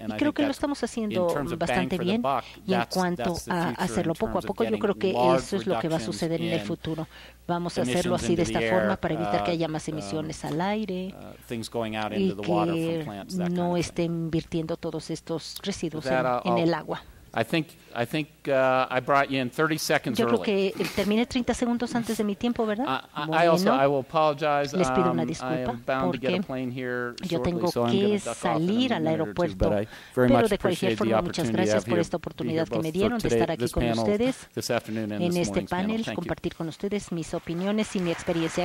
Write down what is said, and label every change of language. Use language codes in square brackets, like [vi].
[es] Y creo que lo estamos haciendo bastante bien. Y en cuanto a hacerlo poco a poco, yo creo que eso es lo que va a suceder en el futuro. Vamos a hacerlo así de esta forma para evitar que haya más emisiones al aire y que no estén virtiendo todos estos residuos en el agua. [en] I think I brought you in 30 seconds [es] Yo creo [en] early. [es] que terminé 30 segundos antes de mi tiempo, ¿verdad? [en] I will apologize. [es] Les pido una disculpa porque yo tengo que salir al aeropuerto, pero de cualquier forma muchas gracias por esta oportunidad que me dieron de estar aquí con ustedes en este panel, compartir con ustedes mis opiniones y mi experiencia.